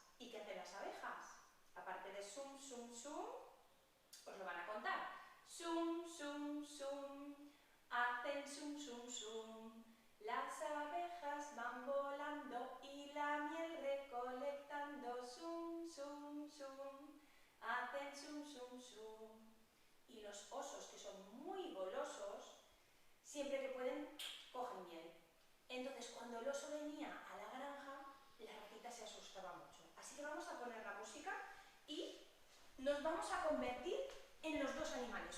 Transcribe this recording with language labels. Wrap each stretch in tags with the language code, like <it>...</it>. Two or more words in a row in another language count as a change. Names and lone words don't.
<es>¿Y qué hacen las abejas? Aparte de sum, sum, sum, os lo van a contar. Sum, sum, hacen zum, zum, zum. Las abejas van volando y la miel recolectando, zum, zum, zum. Hacen zum, zum, zum. Y los osos, que son muy golosos, siempre que pueden, cogen miel. Entonces, cuando el oso venía a la granja, la ratita se asustaba mucho. Así que vamos a poner la música y nos vamos a convertir en los dos animales.</es>